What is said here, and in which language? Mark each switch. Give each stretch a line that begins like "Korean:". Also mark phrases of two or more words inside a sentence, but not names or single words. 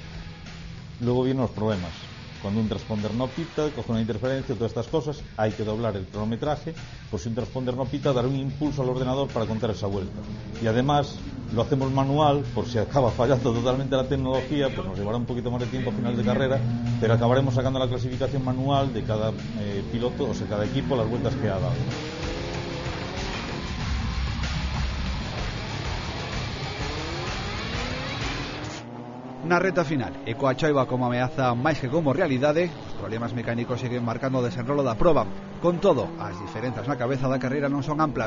Spanish: Luego vienen los problemas. Cuando un transponder no pita, coge una interferencia, todas estas cosas, hay que doblar el cronometraje, pues si un transponder no pita, dar un impulso al ordenador para contar esa vuelta. Y además, lo hacemos manual, por si acaba fallando totalmente la tecnología, pues nos llevará un poquito más de tiempo a final de carrera, pero acabaremos sacando la clasificación manual de cada piloto, o sea, cada equipo, las vueltas que ha dado.
Galician: Na reta final, e coa choiva como ameaza máis que como realidade, os problemas mecánicos seguen marcando o desenrolo da proba. Con todo, as diferenzas na cabeza da carreira non son amplas.